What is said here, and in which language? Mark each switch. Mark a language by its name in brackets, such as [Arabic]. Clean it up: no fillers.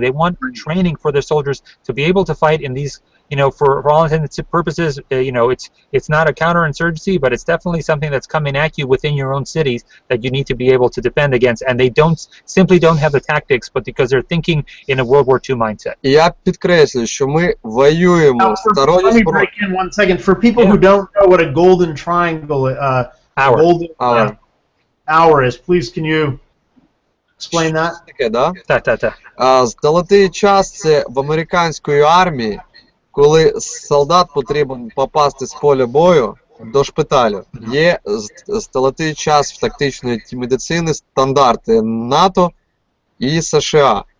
[English] They want training for their soldiers to be able to fight in these. For all intents and purposes, it's not a counterinsurgency, but it's definitely something that's coming at you within your own cities that you need to be able to defend against, and they simply don't have the tactics, but because they're thinking in a World War II mindset. [Ukrainian] Я підкреслюю, що ми воюємо старою [English] Let me break in 1 second. For people who don't know what a golden triangle, golden hour is, please can you explain that? [Ukrainian] Таке, да? Так. Золотий час – це в американської армії, коли солдат потрібен попасти з поля бою до шпиталю. Є золотий час в тактичної медицини, стандарти НАТО і США.